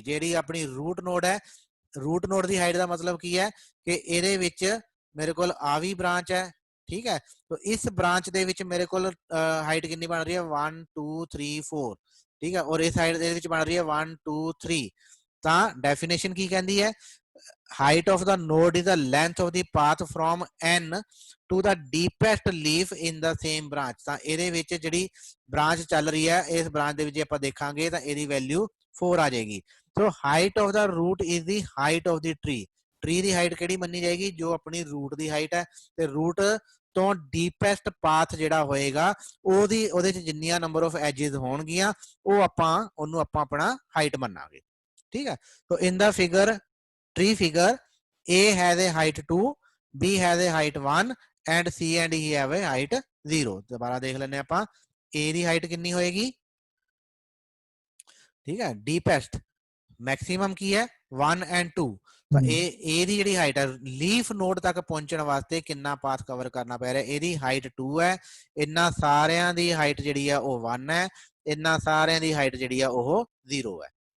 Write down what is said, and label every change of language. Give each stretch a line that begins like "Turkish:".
Punjabi: ਜਿਹੜੀ ਆਪਣੀ route node ਹੈ, ਰੂਟ ਨੋਡ ਦੀ ਹਾਈਟ ਦਾ ਮਤਲਬ ਕੀ ਹੈ ਕਿ ਇਹਦੇ ਵਿੱਚ ਮੇਰੇ ਕੋਲ ਆ ਵੀ ਬ੍ਰਾਂਚ ਹੈ, ਠੀਕ ਹੈ,
Hindi: तो इस ब्रांच
Punjabi: ਦੇ ਵਿੱਚ ਮੇਰੇ ਕੋਲ ਹਾਈਟ ਕਿੰਨੀ ਬਣ ਰਹੀ ਹੈ, 1 2 3 4, ਠੀਕ ਹੈ, ਔਰ ਇਸ ਹਾਈਟ ਦੇ ਵਿੱਚ ਬਣ ਰਹੀ ਹੈ 1 2 3। ਤਾਂ ਡੈਫੀਨੇਸ਼ਨ ਕੀ ਕਹਿੰਦੀ ਹੈ,
English: height of the node is the length of the path from n to the deepest leaf in the same branch।
Punjabi: ਤਾਂ ਇਹਦੇ ਵਿੱਚ ਜਿਹੜੀ ਬ੍ਰਾਂਚ ਚੱਲ ਰਹੀ ਹੈ, ਇਸ ਬ੍ਰਾਂਚ ਦੇ ਵਿੱਚ ਆਪਾਂ ਦੇਖਾਂਗੇ ਤਾਂ ਇਹਦੀ ਵੈਲਿਊ 4 ਆ ਜਾਏਗੀ।
English: So height of the root is the height of the tree.
Punjabi: Tree ਦੀ height ਕਿਹੜੀ ਮੰਨੀ ਜਾਏਗੀ, ਜੋ ਆਪਣੀ ਰੂਟ ਦੀ ਹਾਈਟ ਹੈ, ਤੇ ਰੂਟ ਤੋਂ ਡੀਪੈਸਟ ਪਾਥ ਜਿਹੜਾ ਹੋਏਗਾ ਉਹਦੇ ਚ ਜਿੰਨੀਆਂ ਨੰਬਰ ਆਫ ਐਜਿਸ ਹੋਣਗੀਆਂ ਉਹ ਉਹਨੂੰ ਆਪਾਂ ਆਪਣਾ ਹਾਈਟ ਮੰਨਾਂਗੇ।
English: ਠੀਕ ਹੈ, so in the figure tree figure, A has a height 2, B has a height 1 and C and E have a height 0।
Hindi: दोबारा देख लेने
Punjabi: ਆਪਾਂ, A ਦੀ ਹਾਈਟ ਕਿੰਨੀ ਹੋਏਗੀ, ਠੀਕ ਹੈ, ਡੀਪੈਸਟ ਮੈਕਸਿਮਮ ਕੀ ਹੈ 1 and 2। ਤਾਂ A ਦੀ ਜਿਹੜੀ ਹਾਈਟ ਹੈ ਲੀਫ ਨੋਡ ਤੱਕ ਪਹੁੰਚਣ ਵਾਸਤੇ ਕਿੰਨਾ ਪਾਥ ਕਵਰ ਕਰਨਾ ਪੈ ਰਿਹਾ, ਇਹਦੀ ਹਾਈਟ 2 ਹੈ, ਇਹਨਾਂ ਸਾਰਿਆਂ ਦੀ ਹਾਈਟ ਜਿਹੜੀ ਹੈ ਉਹ 1 ਹੈ, ਇਹਨਾਂ ਸਾਰਿਆਂ ਦੀ ਹਾਈਟ ਜਿਹੜੀ ਹੈ ਉਹ 0 ਹੈ।